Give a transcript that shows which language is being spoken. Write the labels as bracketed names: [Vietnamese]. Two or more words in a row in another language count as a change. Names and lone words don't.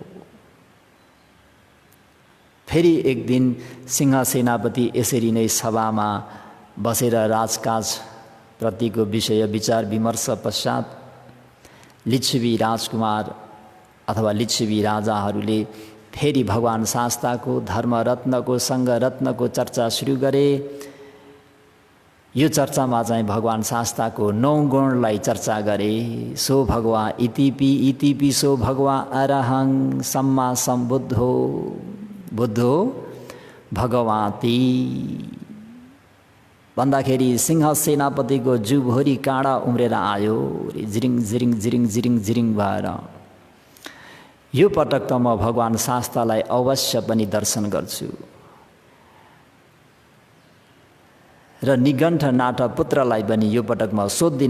[Nepali] फेरि एक दिन सिंह सेनापति यसरी नै सभामा बसेर राजकाज प्रतिको विषय विचार विमर्श पश्चात लिच्छवी राजकुमार अथवा लिच्छवी राजाहरूले फेरि भगवान शास्ताको धर्मरत्नको सङ्घरत्नको चर्चा सुरु गरे। यो चर्चामा चाहिँ भगवान शास्ताको 9 गुणलाई चर्चा गरे। [Pali] सो भगवा इतिपि सो भगवा अरहं सम्मा सम्बुद्धो बुद्धो भगवाती [Nepali] भन्दाखेरि सिंह सेनापतिको जिउभरि काँडा उम्रेर आयो, जिरिङ जिरिङ जिरिङ जिरिङ जिरिङ भएर। यो पटक त म भगवान शास्तालाई अवश्य पनि दर्शन गर्छु र निगण्ठ नाथ पुत्रलाई पनि यो पटक म सोध्दिनँ।